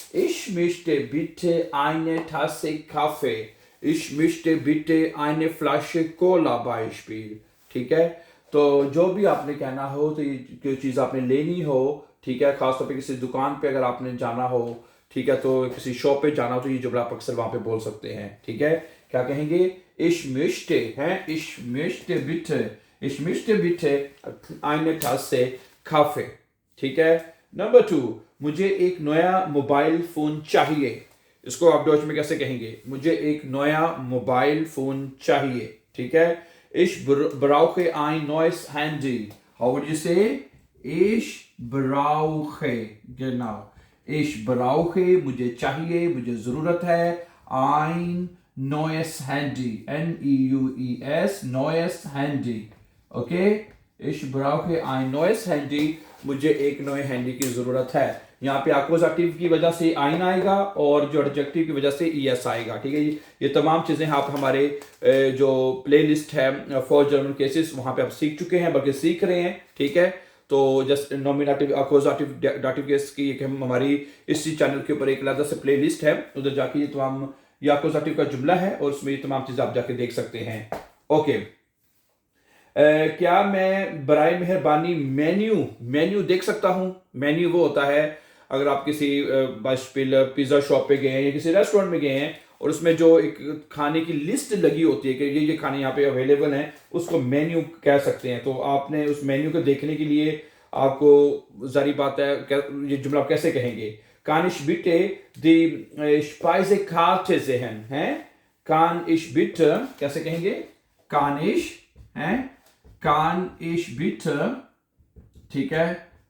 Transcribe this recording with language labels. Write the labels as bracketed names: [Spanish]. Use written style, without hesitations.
[German] Ich möchte bitte eine Tasse Kaffee. Ich möchte bitte eine Flasche Cola Beispiel. [Hindi] ठीक है? तो जो भी आपने कहना हो, तो ये कोई चीज़ आपने लेनी हो, ठीक है? खासतौर पे किसी दुकान पे अगर आपने जाना हो, ठीक है? तो किसी शॉप पे जाना हो, तो ये जुमला आप अक्सर वहाँ पे बोल सकते हैं, ठीक है? क्या कहेंगे? [German] Ich möchte, हैं? Ich möchte bitte eine Tasse Kaffee. [Hindi] ठीक है? नंबर 2, मुझे एक नया मोबाइल फ़ोन चाहिए। इसको आप डच में कैसे कहेंगे? मुझे एक नया मोबाइल फ़ोन चाहिए। ठीक है? [German] Ich brauche ein neues Handy. [English] How would you say? [German] Ich brauche. genau. Ich brauche, [Hindi] मुझे चाहिए, मुझे ज़रूरत है। [German] Ein neues Handy. Neues, neues Handy. ओके? Ich brauche ein neues Handy. [Hindi] मुझे एक नए हैंडी की ज़रूरत है। यहाँ पे एक्कुजेटिव की वजह से आइन आएगा और जो एडजेक्टिव की वजह से ईएस आएगा। ठीक है? ये तमाम चीज़ें आप हमारे जो प्लेलिस्ट है फॉर जर्मन केसेस, वहाँ पे आप सीख चुके हैं, बल्कि सीख रहे हैं। ठीक है? तो जस्ट नॉमिनेटिव, एक्कुजेटिव, डाटिव केस की एक हमारी इसी चैनल के ऊपर एक अलग से प्लेलिस्ट है, उधर जाके ये तमाम ये एक्कुजेटिव का जुमला है और उसमें ये तमाम चीज़ें आप जाके देख सकते हैं। ओके। क्या मैं बराए मेहरबानी मेन्यू देख सकता हूँ? मेन्यू वो होता है अगर आप किसी पिज़्ज़ा शॉप पे गए हैं या किसी रेस्टोरेंट में गए हैं और उसमें जो एक खाने की लिस्ट लगी होती है कि ये खाने यहाँ पे अवेलेबल हैं, उसको मेन्यू कह सकते हैं। तो आपने उस मेन्यू को देखने के लिए आपको ज़ाहिर बात है ये जुमला आप कैसे कहेंगे? [German] Kann ich bitte die Speisekarte sehen? [Hindi] हैं? [German] Kann ich bitte [Hindi] कैसे कहेंगे? [German] Kann ich हैं? Kann ich bitte, ठीक है?